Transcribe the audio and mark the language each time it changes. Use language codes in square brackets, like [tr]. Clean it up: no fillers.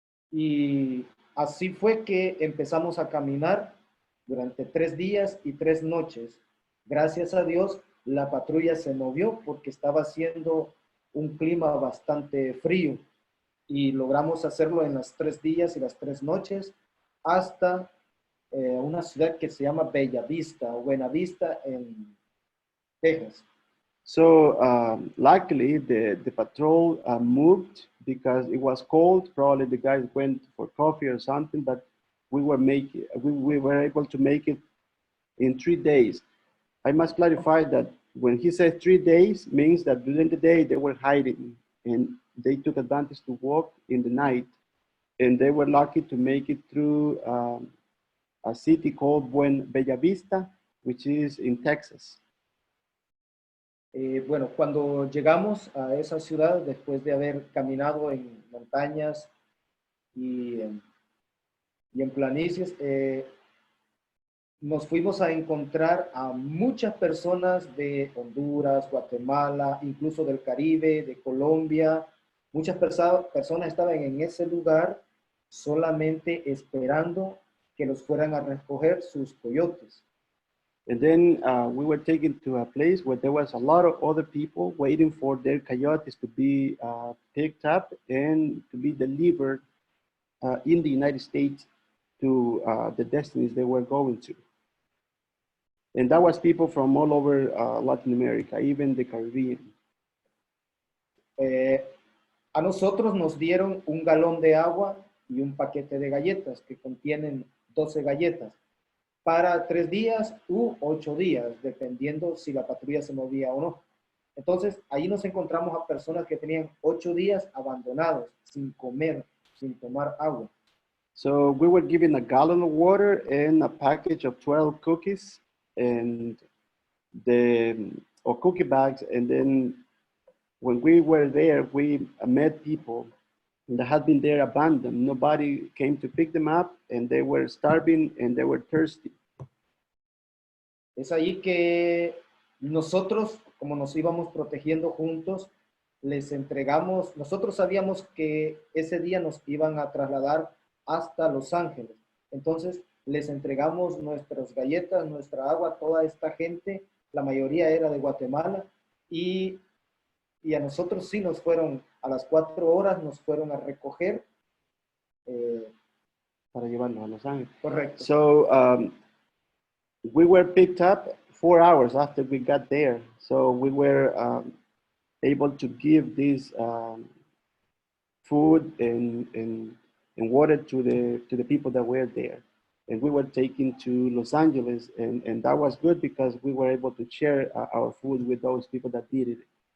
[es] Y así fue que empezamos a caminar durante 3 días y 3 noches. Gracias a Dios, la patrulla se movió porque estaba haciendo un clima bastante frío y logramos hacerlo en las 3 días y las 3 noches hasta una ciudad que se llama Bella Vista o Buena Vista en Texas. [en] So luckily the patrol moved because it was cold. Probably the guys went for coffee or something, but we were able to make it in 3 days. I must clarify that when he said 3 days means that during the day they were hiding and they took advantage to walk in the night, and they were lucky to make it through a city called Bella Vista, which is in Texas. [es] Bueno, cuando llegamos a esa ciudad, después de haber caminado en montañas y en planicies, nos fuimos a encontrar a muchas personas de Honduras, Guatemala, incluso del Caribe, de Colombia. Muchas personas estaban en ese lugar solamente esperando que los fueran a recoger sus coyotes. [en] And then we were taken to a place where there was a lot of other people waiting for their coyotes to be picked up and to be delivered in the United States to the destinies they were going to. And that was people from all over Latin America, even the Caribbean. [es] A nosotros nos dieron un galón de agua y un paquete de galletas que contienen 12 galletas para 3 días u 8 días, dependiendo si la patrulla se movía o no. Entonces, ahí nos encontramos a personas que tenían 8 días abandonados, sin comer, sin tomar agua. [en] So we were given a gallon of water and a package of 12 cookies and or cookie bags. And then when we were there, we met people that had been there abandoned. Nobody came to pick them up, and they were starving and they were thirsty. [es] Es ahí que nosotros, como nos íbamos protegiendo juntos, les entregamos, nosotros sabíamos que ese día nos iban a trasladar hasta Los Ángeles. Entonces, les entregamos nuestras galletas, nuestra agua a toda esta gente. La mayoría era de Guatemala y a nosotros sí nos fueron, a las 4 horas nos fueron a recoger. Para llevarnos a Los Ángeles. Correcto. [en] So we were picked up 4 hours after we got there. So we were able to give this food and water to the people that were there. And we were taken to Los Angeles, and that was good because we were able to share our food with those people that needed it.